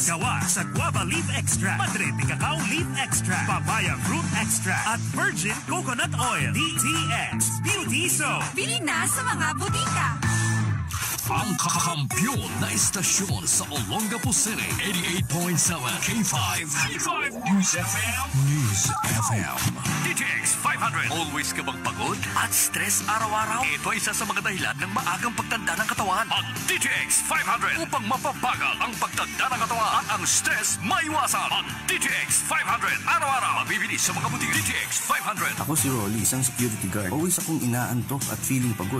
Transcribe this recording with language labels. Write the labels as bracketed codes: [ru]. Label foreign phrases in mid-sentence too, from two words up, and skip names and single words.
[tl] Gawa sa [en] guava leaf extract, Madrid de cacao leaf extract, papaya fruit extract, at virgin coconut oil. [tl] DTX Beauty Soap. Bili na sa mga butika. Ang kakampiyon na istasyon sa Olongapo City, 88.7 K5. K5 News FM. News FM. DTX 500. Always ka bang pagod at stress araw-araw? Ito ay isa sa mga dahilan ng maagang pagtanda ng katawan. Ang DTX 500 upang mapabagal ang pagtanda ng katawan at ang stress maiwasan. Ang DTX 500. Araw-araw. Mabibili sa mga butik. DTX 500. Ako si Rolly, isang [en] security guard. [tl] Always akong inaantok at feeling pagod.